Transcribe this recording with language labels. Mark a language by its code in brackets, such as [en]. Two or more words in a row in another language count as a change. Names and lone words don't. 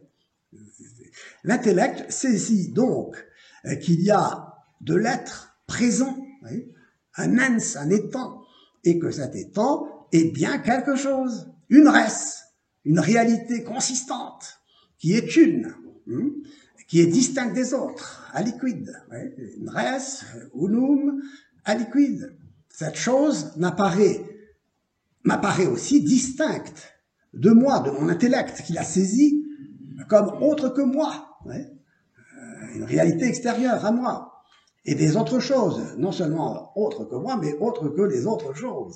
[fr] L'intellect saisit donc qu'il y a de l'être présent, ouais, un ens, un étant, et que cet étant est bien quelque chose, une res, une réalité consistante, qui est une, qui est distincte des autres, aliquid, ouais, une res, [la] unum, aliquid. [fr] Cette chose m'apparaît aussi distincte de moi, de mon intellect, qui l'a saisie comme autre que moi, ouais, une réalité extérieure à moi, et des autres choses, non seulement autres que moi, mais autres que les autres choses.